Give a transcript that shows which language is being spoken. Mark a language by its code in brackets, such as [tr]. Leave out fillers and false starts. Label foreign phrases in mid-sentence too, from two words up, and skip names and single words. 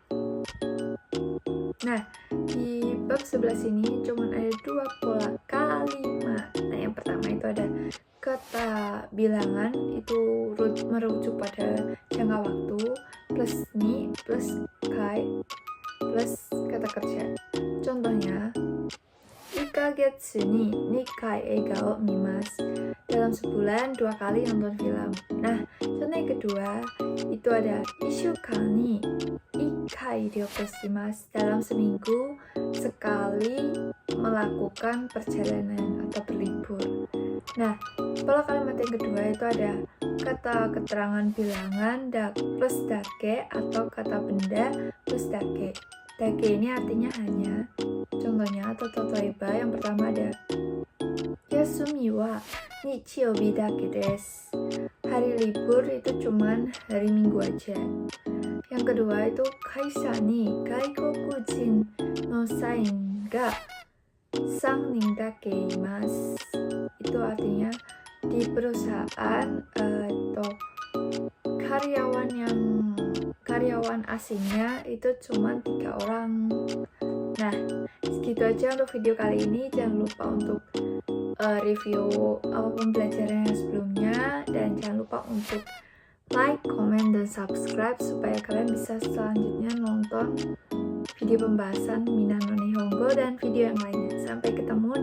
[id] Nah, di bab sebelah sini cuma ada 2 pola kalimat. Nah, yang pertama itu ada kata bilangan, itu merujuk pada jangka waktu, plus ni, plus kai, plus kata kerja. [ja] Contohnya, 1 ヶ月に2回映画を見ます. [id] Dalam sebulan 2 kali nonton film. Nah, contoh yang kedua itu ada 1 週間に1回旅行します. Dalam seminggu sekali melakukan perjalanan atau berlibur. Nah, pola kalimat yang kedua itu ada kata keterangan bilangan plus dake atau kata benda plus dake. Dake ini artinya hanya. Contohnya atau totoeba yang pertama ada [ja] 休みは日曜日だけです. [id] Hari libur itu cuman hari Minggu aja. Yang kedua itu [ja] 会社に外国人の社員が3人だけいます. [id] Itu artinya di perusahaan atau karyawan asingnya itu cuma 3 orang. Nah, segitu aja untuk video kali ini. Jangan lupa untuk review pembelajaran yang sebelumnya, dan jangan lupa untuk like, comment, dan subscribe supaya kalian bisa selanjutnya nonton video pembahasan Minna no Nihongo dan video yang lainnya.